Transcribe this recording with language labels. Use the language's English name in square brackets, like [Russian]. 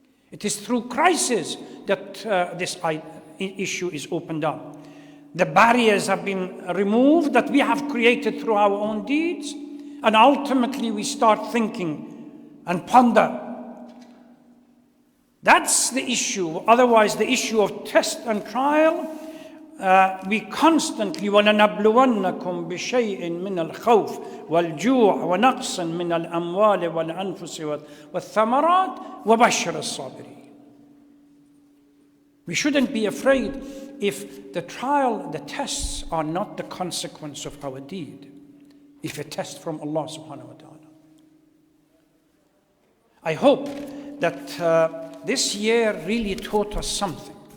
[English] It is through crisis that this issue is opened up. The barriers have been removed that we have created through our own deeds, and ultimately we start thinking and ponder. That's the issue. Otherwise, the issue of test and trial, we constantly [Arabic] وَلَنَبْلُوَنَّكُمْ بِشَيْءٍ مِّنَ الْخَوْفِ وَالْجُوعِ وَنَقْصٍ مِّنَ الْأَمْوَالِ وَالْأَنفُسِ وَالثَّمَرَاتِ وَبَشِّرِ الصَّابِرِينَ. [English] We shouldn't be afraid if the trial, the tests are not the consequence of our deed. If a test from Allah subhanahu wa ta'ala. I hope that this year really taught us something.